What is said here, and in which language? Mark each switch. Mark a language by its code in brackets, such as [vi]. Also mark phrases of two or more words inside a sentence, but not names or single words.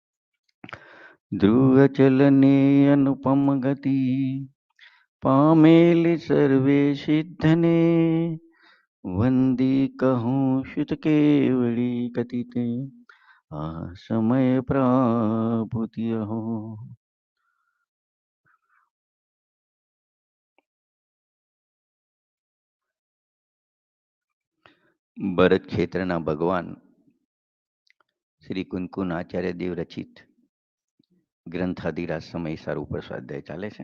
[gu] ધ્રુવચલને અનુપમ ગતિ પામેલિ સર્વે સિદ્ધને વંદી કહૂં શ્રુત કેવડી કથિતે આ સમય પ્રાપુતિ હો ભરત ક્ષેત્રના ભગવાન શ્રી કુંકુન આચાર્ય દેવ રચિત ગ્રંથાધિરાજ સમયસાર ઉપર સ્વાધ્યાય ચાલે છે.